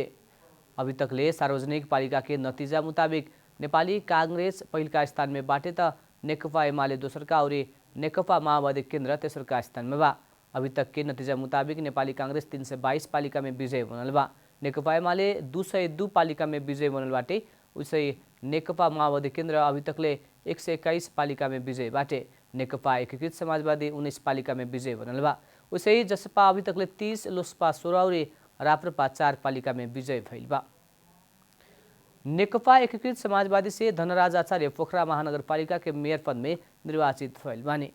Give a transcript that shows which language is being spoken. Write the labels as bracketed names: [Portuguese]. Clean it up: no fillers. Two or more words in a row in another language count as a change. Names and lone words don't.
[Bhojpuri] अभी तकले सार्वजनिक पालिका के नतिजा मुताबिक नेपाली कांग्रेस पहिलका स्थान में बाटे त नेकपा एमाले दोस्रका और नेकपा माओवादी केन्द्र तेस्रका स्थान में बा। अभी तक के नतिजा मुताबिक नेपाली कांग्रेस 322 पालिका में विजय बनल बा। नेकपा एमाले 202 पालिका में विजय बनल बाटे। उसै नेकपा माओवादी केन्द्र अभी तकले 121 पालिका में विजय बाटे। नेकपा एकीकृत समाजवादी 19 पालिका में विजय बनल बा। उसै जसपा अभी तकले 30, लोसपा 16 और राप्रपा 4 पालिका में विजय भइल बा। नेकपा एकीकृत समाजवादी से धनराज आचार्य पोखरा महानगरपालिका के मेयर पद में निर्वाचित भइल बानी।